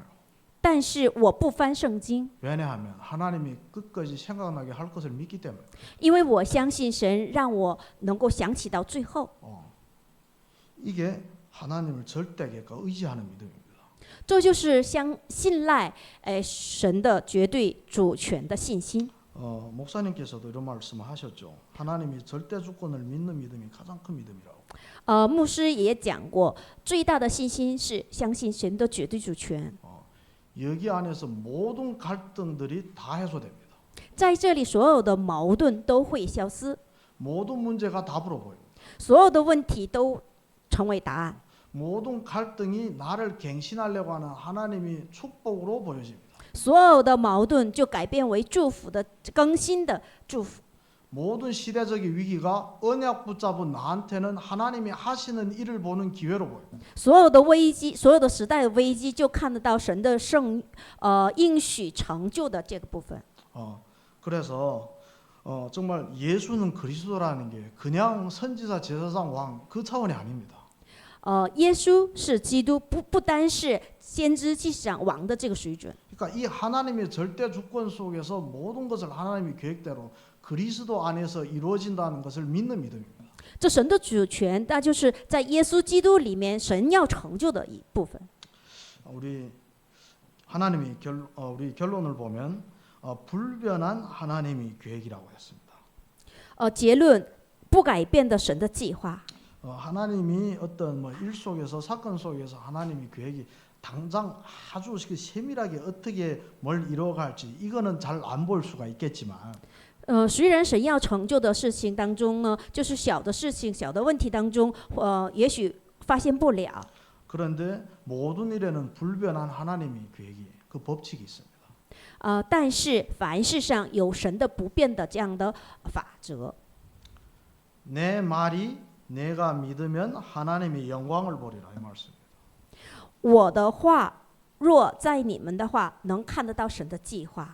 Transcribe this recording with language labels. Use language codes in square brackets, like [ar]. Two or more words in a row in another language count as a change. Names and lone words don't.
[zh] 但是我不翻圣经， [ko] 왜냐하면 하나님이 끝까지 생각나게 할 것을 믿기 때문에. [zh] 因为我相信神让我能够想起到最后。 [ko] 이게 하나님을 절대하게 의지하는 믿음입니다. [zh] 这就是信赖神的绝对主权的信心。 [ko] 목사님께서도 이런 말씀을 하셨죠. 하나님이 절대 주권을 믿는 믿음이 가장 큰 믿음이라고. [zh] 牧师也讲过，最大的信心是相信神的绝对主权。 [ko] 여기 안에서 모든 갈등들이 다 해소됩니다. [zh] 在这里，所有的矛盾都会消失， [ko] 모든 문제가 답으로 보입니다. [zh] 所有的问题都成为答案。 [ko] 모든 갈등이 나를 갱신하려고 하는 하나님의 축복으로 보여집니다. [zh] 所有的矛盾就改变为祝福的更新的祝福。 [ko] 모든 시대적인 위기가 언약 붙잡은 나한테는 하나님이 하시는 일을 보는 기회로 보입니다. [zh] 所有的危机，所有的时代的危机，就看得到神的应许成就的这个部分。 [ko] 그래서 정말 예수는 그리스도라는 게 그냥 선지자 제사장 왕 그 차원이 아닙니다. [zh] 耶稣是基督，不单是先知祭司长王的这个水准。 [ko] 그러니까 이 하나님의 절대 주권 속에서 모든 것을 하나님의 계획대로 그리스도 안에서 이루어진다는 것을 믿는 믿음입니다. [zh] 这神的主权，那就是在耶稣基督里面，神要成就的一部分。 [ko] 우리 하나님이 우리 결론을 보면 불변한 하나님의 계획이라고 했습니다. [zh] 结论，不改变的神的计划。 [ko] 하나님이 어떤 일 속에서 사건 속에서 하나님의 계획이 당장 아주 세밀하게 어떻게 뭘 이루어갈지 이거는 잘 안 볼 수가 있겠지만 [zh] 虽然神要成就的事情当中呢，就是小的事情、小的问题当中，也许发现不了。 [ko] 그런데 모든 일에는 불변한 하나님의 계획이 그 법칙이 있습니다. [zh] 但是凡事上有神的不变的这样的法则。 [ko] 내 말이 내가 믿으면 하나님의 영광을 보리라 이 말씀입니다. [zh] 我的话若在你们的话，能看得到神的计划。